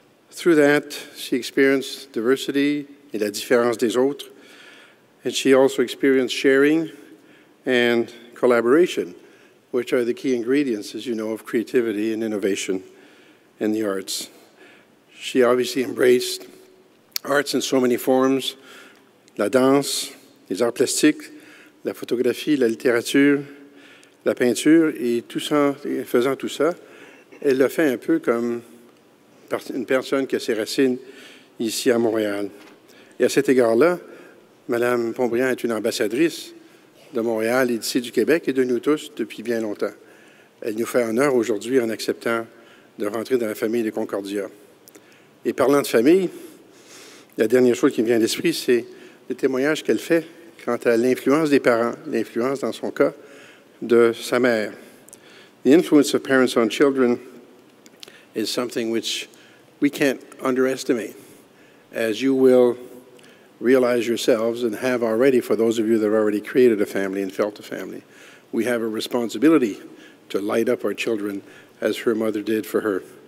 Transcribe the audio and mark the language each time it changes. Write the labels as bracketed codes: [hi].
[en] Through that, she experienced diversity [fr] et la différence des autres, [en] and she also experienced sharing and collaboration, which are the key ingredients, as you know, of creativity and innovation in the arts. She obviously embraced arts in so many forms, [fr] la danse, les arts plastiques, la photographie, la littérature, la peinture, et tout ça, faisant tout ça, elle l'a fait un peu comme une personne qui a ses racines ici à Montréal. Et à cet égard-là, Mme Pontbriand est une ambassadrice de Montréal et d'ici du Québec et de nous tous depuis bien longtemps. Elle nous fait honneur aujourd'hui en acceptant de rentrer dans la famille de Concordia. Et parlant de famille, la dernière chose qui me vient à l'esprit, c'est le témoignage qu'elle fait quant à l'influence des parents, l'influence, dans son cas, de sa mère. [en] The influence of parents on children is something which we can't underestimate, as you will realize yourselves and have already, for those of you that have already created a family and felt a family. We have a responsibility to light up our children as her mother did for her.